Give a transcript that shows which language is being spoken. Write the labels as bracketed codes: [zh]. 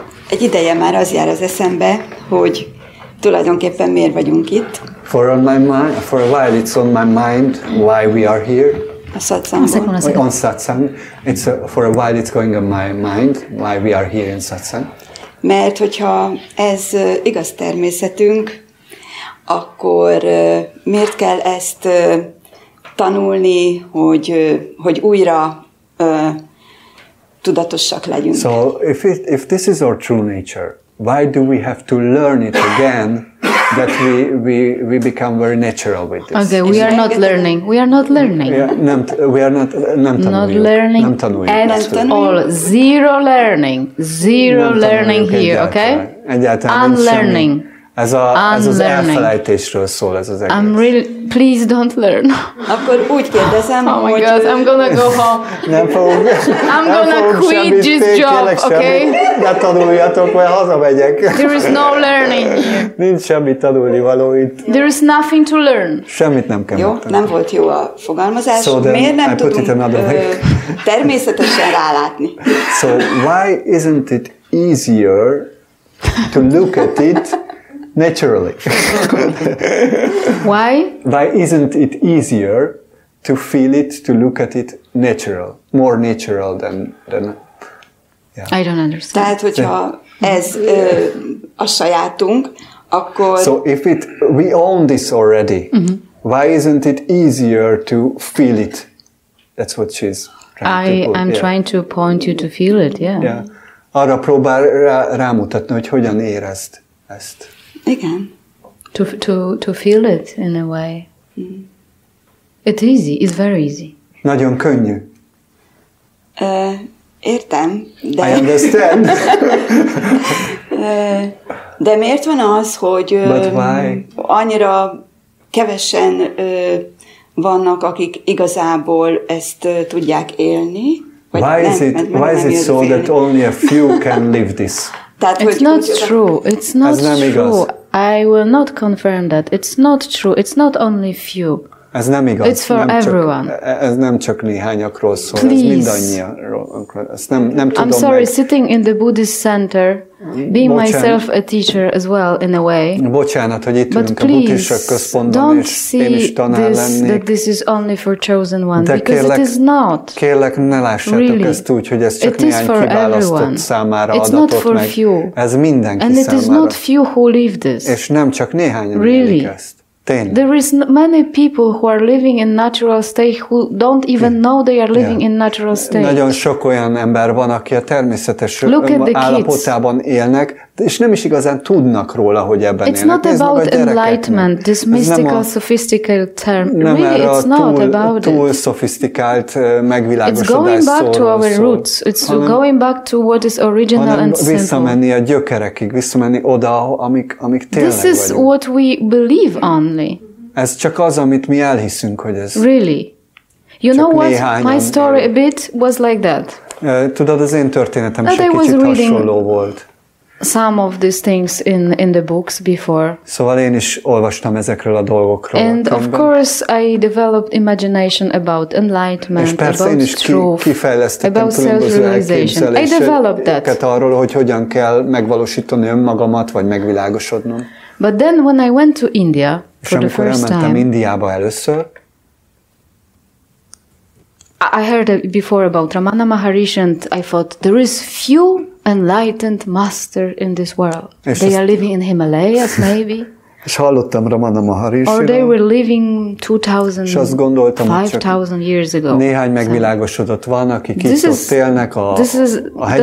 [hu] Egy ideje már az jár az eszembe, hogy tulajdonképpen miért vagyunk itt. [en] For a while it's on my mind why we are here. [hu] A Szatszangban. [en] On Satsang. For a while it's going on my mind why we are here in Satsang. [hu] Mert hogyha ez igaz természetünk, akkor miért kell ezt tanulni, hogy újra tudatosak legyünk. [en] So if this is our true nature, why do we have to learn it again that we become very natural with this? Okay, we are not learning. We are not learning. [hu] Nem tanuljuk. [en] Not learning [hu] Nem tanuljuk. [en] at all. Zero learning. Zero learning here, okay? [hu] Egyáltalán [en] Unlearning. [hu] Ez az elfelejtésről szól ez az egész. [en] Please don't learn. [hu] Akkor úgy kérdezem, [en] Oh my [hu] hogy... [en] God, I'm gonna go home. [hu] Nem fogunk [en] quit this job, okay? [hu] Ne tanuljatok, mert hazamegyek. [en] There is no learning. [hu] Nincs semmi tanulnivaló itt. [en] There is nothing to learn. [hu] Semmit nem kell Jó, megtanulni. nem volt jó a fogalmazás. [en] So [hu] miért nem [en] I put it [hu] tudunk [en] another way. [hu] természetesen rálátni? [en] So why isn't it easier to look at it naturally? Why? Why isn't it easier to feel it, to look at it natural, more natural than I don't understand. [hu] Tehát, hogyha ez a sajátunk, akkor... [en] So if we own this already, why isn't it easier to feel it? That's what she's trying to put. I'm trying to point you to feel it, yeah. [hu] Arra próbál rámutatni, hogy hogyan érezd ezt. Igen. [en] To feel it in a way. It's easy. It's very easy. [hu] Nagyon könnyű. Értem, de... [en] I understand. [hu] De miért van az, hogy annyira kevesen vannak, akik igazából ezt tudják élni? [en] Why is it so that only a few can live this? It's not true. It's not true. I will not confirm that. It's not true. It's not only few. [hu] Ez nem igaz. [en] It's for everyone. [hu] Ez nem csak néhányakról szól, [en] Please. [hu] ez mindannyiakról. Ezt nem tudom [en] I'm sorry, sitting in the Buddhist center, being myself a teacher as well in a way. [hu] Bocsánat, hogy itt ülünk a buddhista központban, és én is tanár lennék. [en] That this is only for chosen one, because it is not. [hu] Kérlek, ne lássátok ezt úgy, hogy ez csak néhány kiválasztott számára adatott meg. Ez mindenki [en] And it is not few who live this. [hu] És nem csak néhányan élik ezt. Tényleg. [en] There is many people who are living in natural state who don't even know they are living in natural state. [hu] Nagyon sok olyan ember van, aki a természetes állapotában élnek, és nem is igazán tudnak róla, hogy ebben élnek. [en] It's not about enlightenment, this mystical, sophisticated term. Really, it's not about it. [hu] Túl szofisztikált megvilágosodás [en] It's going back to our roots. It's going back to what is original and simple. [hu] Visszamenni a gyökerekig, visszamenni oda, amik tényleg [en] This is [hu] vagyunk. [en] what we believe only. [hu] Ez csak az, amit mi elhiszünk, hogy ez. [en] Really. You know what? My story a bit was like that. [hu] Tudod, az én történetem is egy kicsit hasonló volt. [en] Some of these things in the books before. [hu] Szóval én is olvastam ezekről a dolgokról. [en] And of course I developed imagination about enlightenment, about truth, about self-realization. I developed that. [hu] Arról, hogy hogyan kell megvalósítani önmagamat, vagy megvilágosodnom. [en] But then when I went to India for the first time, [hu] Indiába először, [en] I heard before about Ramana Maharishi and I thought there is few enlightened master in this world. They are living in Himalayas maybe. [hu] És hallottam Ramana Maharishiról. [en] Or they were living 2000, 5000 years ago. [hu] Néhány megvilágosodott van, akik itt ott élnek a hegyekben.